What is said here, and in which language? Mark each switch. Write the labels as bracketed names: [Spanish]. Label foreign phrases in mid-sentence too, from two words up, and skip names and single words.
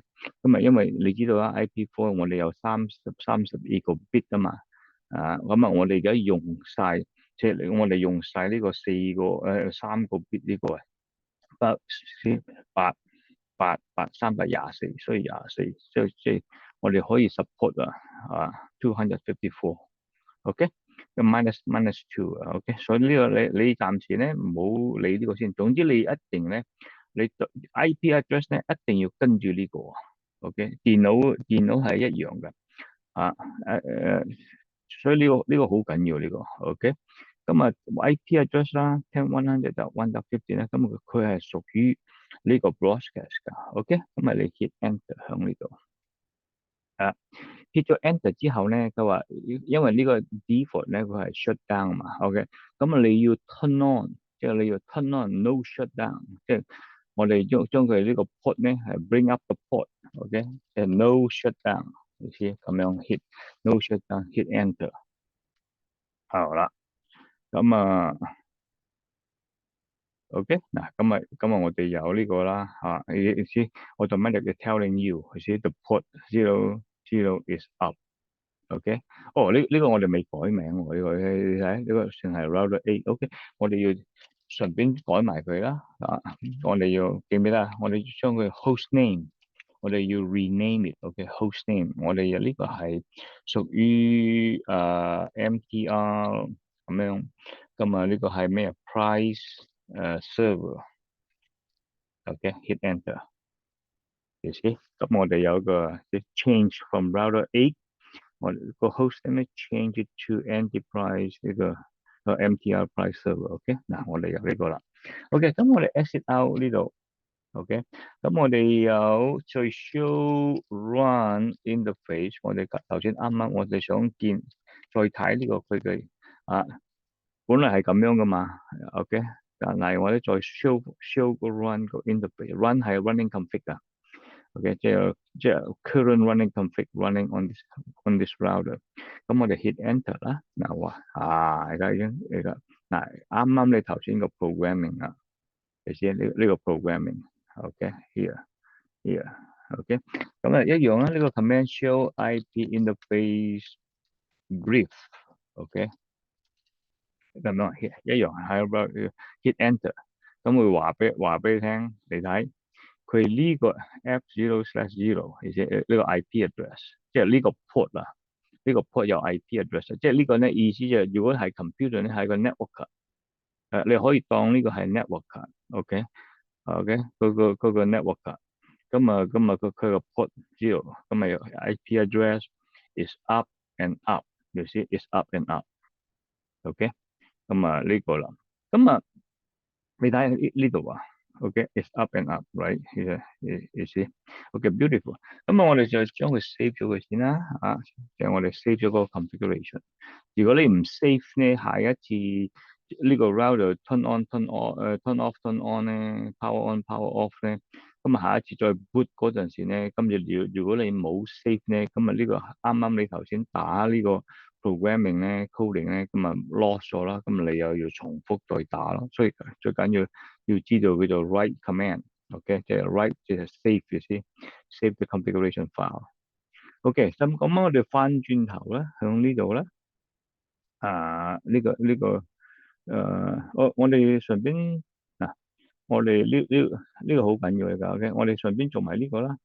[Cantonese] 咁因為你知道啦，IP4 我哋有32個 bit 啊嘛，咁我哋而家用晒。即係我哋用晒呢個3個 bit 呢個 324，所以24，即係我哋可以 support 254，OK，咁 [English] minus two [Cantonese] OK，所以呢個你暫時咧唔好理呢個先，總之你一定咧，你 [English] IP address [Cantonese] 咧一定要跟住呢個，OK，電腦係一樣嘅，所以呢個好緊要呢個，OK。咁啊， [English] IP address [Cantonese] 啦，10.100就1.50咧，咁佢係屬於呢個 broadcast 㗎，OK。咁啊，你 [English] hit enter [Cantonese] 響呢度，hit 咗 enter 之後咧，佢話因為呢個 default 咧佢係 [English] shut down [Cantonese] 嘛，OK。咁啊，你要 [English] turn on， [Cantonese] 即係你要 [English] turn on no shut down， [Cantonese] 即係我哋將佢呢個 port 咧係 [English] bring up the port，OK， [Cantonese] 即係 [English] no shut down， [Cantonese] 意思咁樣 [English] hit no shut down，hit enter， [Cantonese] 好啦。咁啊，OK，嗱，今日我哋有呢個啦，你知 [English] automatic telling you， [Cantonese] 佢寫 [English] the port 0 is up，OK， [Cantonese] 呢個我哋未改名喎，呢個你睇呢個淨係 [English] router A，OK， [Cantonese] 我哋要順便改埋佢啦，我哋要記唔記得啊？我哋將佢 [English] host name， [Cantonese] 我哋要 [English] rename it，OK，host name， [Cantonese] 我哋呢個係屬於MTR 咁樣。咁啊，呢個係咩 [English] price server，OK，hit enter，you see， [Cantonese] 咁我哋有個 [English] change from router A， [Cantonese] 我哋個 [English] host name change it to enterprise [Cantonese] 呢個 [English] MTR price server，OK， [Cantonese] 嗱，我哋有呢個啦，OK，咁我哋 [English] exit out [Cantonese] 呢度，OK，咁我哋有再 [English] show run interface， [Cantonese] 我哋頭先啱我哋想見再睇呢個佢嘅本來係咁樣噶嘛，OK，但係我哋再 show 個 run 個 interface，run 係 [English] running config [Cantonese] 啊，OK，即係 [English] current running config running on this router， [Cantonese] 咁我哋 [English] hit enter [Cantonese] 啦，嗱而家已經嗱啱你頭先個 programming 啊，你知呢個 programming， [English] OK，here，OK， [Cantonese] 咁啊一樣啦，呢個 [English] command show IP interface brief，OK。 [Cantonese] 咁樣一樣係 [English] hit enter， [Cantonese] 咁會話俾你聽，你睇佢呢個 F0/0，而且呢個 [English] IP address， [Cantonese] 即係呢個 port 啊，呢個 port 有 [English] IP address， [Cantonese] 即係呢個咧意思就係如果係 computer 咧係個 network，你可以當呢個係 network，OK，嗰個 network，咁啊佢個 port 0，咁啊 [English] IP address is up and up，you see is up and up，OK。 [Cantonese] 咁啊呢個啦，咁啊你睇呢度啊 ， [English] OK，it's up and up，right？you see，OK，beautiful。 [Cantonese] 咁啊，我哋就將佢 save 咗佢先啦，就係我哋 save 咗嗰個 configuration。如果你唔 save 咧，下一次呢個 router [English] turn on、turn off、turn off、turn on [Cantonese] 咧， [English] power on、power off [Cantonese] 咧，咁啊下一次再 boot 嗰陣時咧，今日如果你冇 save 咧，咁啊呢個啱你頭先打呢個 programming 咧 coding 咧，咁啊 lost 咗啦，咁你又要重複再打咯，所以最緊要知道叫做 [English] write command，OK， [Cantonese] 即係 write 即係 save 嘅先 ， [English] save the configuration file。OK， [Cantonese] 咁我哋翻轉頭咧，向呢度咧，我哋順便嗱，我哋呢個好緊要㗎，OK，我哋順便做埋呢個啦。